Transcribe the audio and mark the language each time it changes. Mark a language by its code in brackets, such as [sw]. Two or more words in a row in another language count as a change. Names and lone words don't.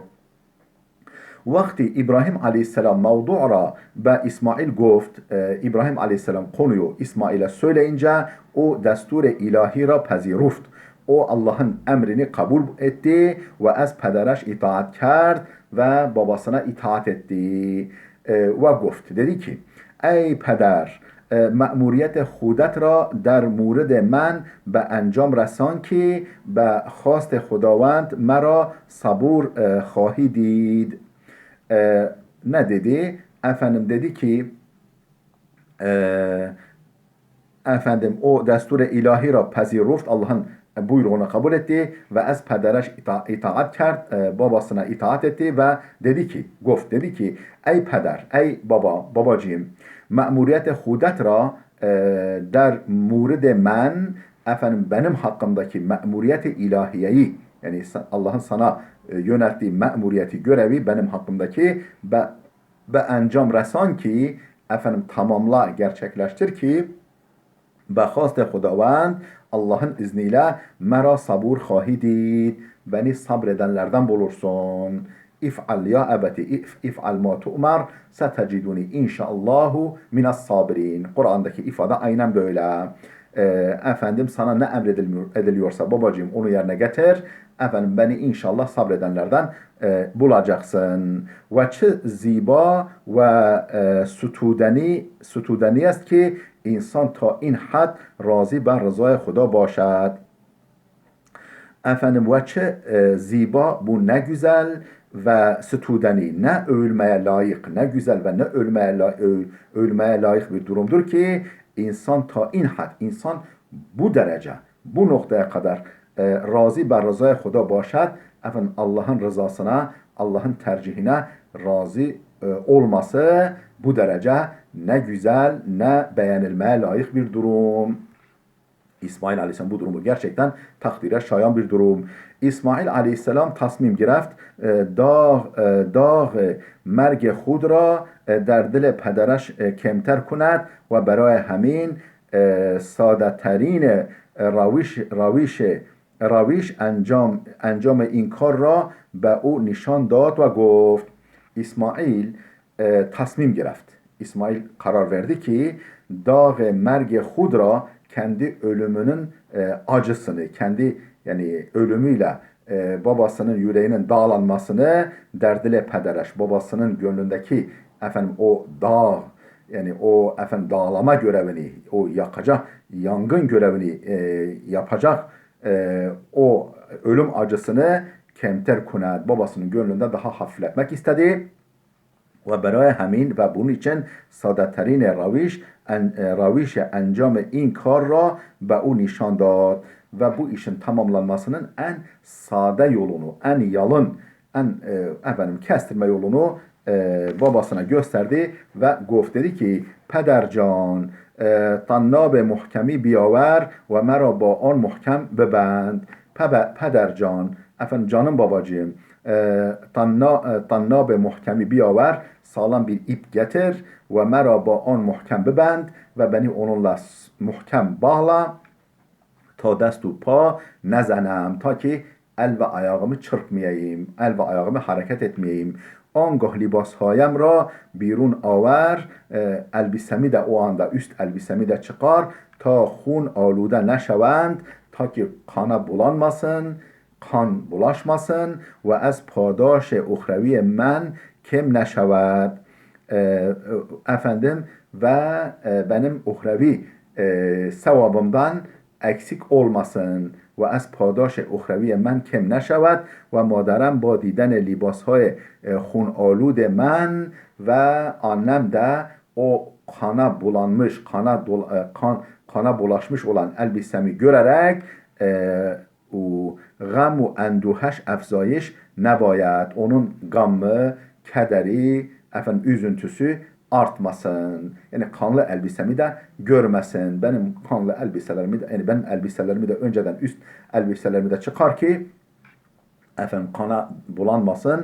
[fa] وقتی ابراهیم علیه‌السلام موضوع را به اسماعیل گفت, [tr] İbrahim Aleyhisselam konuyu İsmail'e söyleyince [fa] او دستور الهی را پذیرفت. [tr] O Allah'ın emrini kabul etti ve [fa] از پدرش اطاعت کرد [tr] ve babasına itaat etti. Ve goft dedi ki [fa] ای پدر, مأموریت خودت را در مورد من به انجام رسان که به خواست خداوند مرا صبور خواهی دید. [tr] Ne dedi? Efendim dedi ki efendim [fa] او دستور الهی را پذیرفت, [tr] Allah'ın buyruğunu kabul etti ve [fa] از پدرش اطاعت [tr] kerd, babasına itaat etti ve dedi ki, goft dedi ki [fa] ای پدر, [tr] ey baba, babacığım, [fa] مأموریت خودت را در مورد من, [tr] efendim benim hakkımdaki ma'muriyet-i ilahiyeyi, yani Allah'ın sana yönelttiği ma'muriyeti, görevi benim hakkımdaki [fa] به انجام رسان که, [tr] efendim tamamla, gerçekleştir ki [fa] به خواست خداوند [tr] Allah'ın izniyle [fa] مرا صبور خواهی دید, [tr] beni sabredenlerden bulursun. [ar] افعل يا أبت افعل ما تؤمر ستجدني إن شاء الله من الصابرين. [tr] Kur'an'daki ifade aynen böyle. Efendim sana ne emrediliyorsa babacığım onu yerine getir. Efendim beni inşallah sabredenlerden bulacaksın. [fa] و چه زیبا و ستودنی است که انسان تا این حد راضی بر رضای خدا باشد. [tr] Efendim [fa] و چه زیبا, [tr] bu ne güzel, ve sütudeni, ne övülmeye layık, ne güzel ve ne övülmeye layık bir durumdur ki insan [fa] تا این حد, [tr] insan bu derece, bu noktaya kadar [fa] راضی بر رضای خدا باشد. [tr] Efendim Allah'ın rızasına, Allah'ın tercihine razı olması bu derece ne güzel, ne beğenilmeye layık bir durum. İsmail Aleyhisselam bu durumu gerçekten takdire şayan bir durum. [fa] İsmail Aleyhisselam tasmim گرفت داغ مرگ خود را در دل پدرش کمتر کند و برای همین ساده ترین رویش انجام این کار را به او نشان داد و گفت. İsmail tasmim گرفت. [tr] İsmail karar verdi ki [fa] داغ مرگ خود را, [tr] kendi ölümünün acısını, kendi yani ölümüyle babasının yüreğinin dağlanmasını [fa] در دل پدرش, [tr] babasının gönlündeki efendim o dağ, yani o efendim dağlama görevini, o yakacak yangın görevini yapacak o ölüm acısını [fa] کمتر کند, [tr] babasının gönlünde daha hafifletmek istedi. Ve [fa] برای همین و [tr] bunun için [fa] ساده‌ترین رویش انجام این کار را به او نشان داد [tr] ve bu işin tamamlanmasının en sade yolunu, en yalın, en efendim kestirme yolunu babasına gösterdi ve goft dedi ki [fa] پدرجان طناب محکمی بیاور و مرا با آن محکم ببند. پدرجان، [tr] efendim canım babacığım, [fa] طناب محکمی بیاور, [tr] sağlam bir ip getir ve [fa] مرا با آن محکم ببند [tr] ve beni onunla muhkem bağla [fa] تا دست و پا نزنم تا که [tr] el ve ayağımı çırpmayayım, el ve ayağımı hareket etmeyeyim. [fa] آنگاه لباسهایم را بیرون آور, [tr] elbisemi de o anda üst elbisemi de çıkar [fa] تا خون آلوده نشوند, [tr] ta ki kana bulanmasın, kan bulaşmasın [fa] ve از پاداش اخروی من کم نشود. [tr] Efendim ve benim uhrevi sevabımdan eksik olmasın [fa] و از پاداش اخروی من کم نشود و مادرم با دیدن لباسهای خون آلود من و [tr] annem de o kana bulanmış, kana bulaşmış olan elbisemi görerek o [fa] غم و اندوهش افزایش نباید. [tr] Onun gamı, kederi, üzüntüsü artmasın. Yani kanlı elbisemi de görmesin. Benim kanlı elbiselerimi de, yani benim elbiselerimi de önceden üst elbiselerimi de çıkar ki kana bulanmasın.